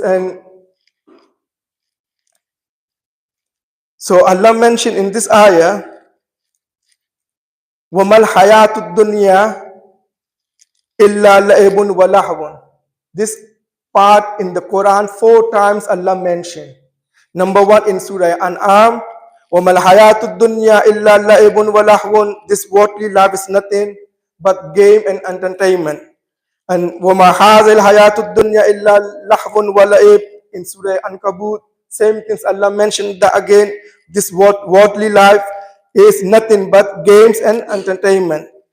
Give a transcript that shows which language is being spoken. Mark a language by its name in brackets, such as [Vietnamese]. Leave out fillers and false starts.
[English] And so Allah mentioned in this ayah, [Arabic] وَمَا الْحَيَاةُ الدُّنْيَا إِلَّا لَعِبٌ وَلَهْوٌ. [English] This part in the Quran 4 times Allah mentioned. Number 1 in Surah An'am, [Arabic] وَمَا الْحَيَاةُ الدُّنْيَا إِلَّا لَعِبٌ وَلَهْوٌ. [English] This worldly life is nothing but game and entertainment. [Arabic] And وَمَا هَذِهِ الْحَيَاةُ الدُّنْيَا إِلَّا لَهْوٌ وَلَعِبٌ. [English] In Surah Ankabut, same things Allah mentioned that again. This worldly life is nothing but games and entertainment.